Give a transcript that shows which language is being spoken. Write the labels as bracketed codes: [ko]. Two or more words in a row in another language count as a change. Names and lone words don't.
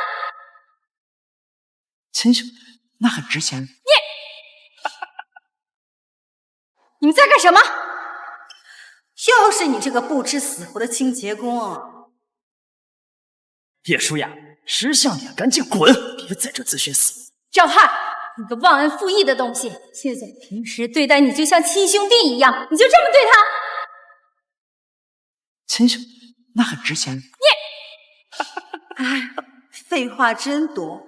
[zh] 亲兄弟，那很值钱。你们在干什么？又是你这个不知死活的清洁工！叶舒雅，识相点，趕緊滾！別在這自尋死。趙漢，你個忘恩負義的東西！謝總平時對待你就像親兄弟一樣，你就這麼對他？親兄弟，那很值錢。哎，廢話真多。